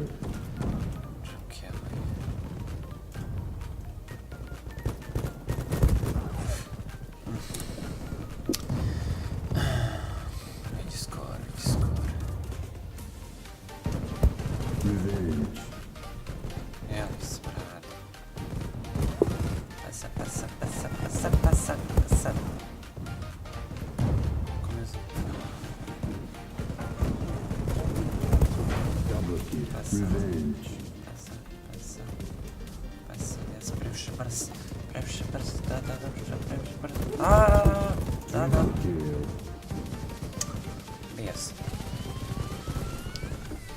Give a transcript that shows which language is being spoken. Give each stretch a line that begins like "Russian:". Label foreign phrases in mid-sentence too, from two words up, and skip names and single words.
Bosnian: Čekaj. Vidi skoro, vidi skoro. Revenge. Evo se radi. Pasa, pasa, pasa, pasa, pasa, pasa. Come se...
English: Double kill.
Bosnian: Pasa. Revenge. Pasa, pasa. Pasa, jes previše brz. Previše brz, da, previše brz. Da.
English: Triple kill.
Bosnian: Bio sam.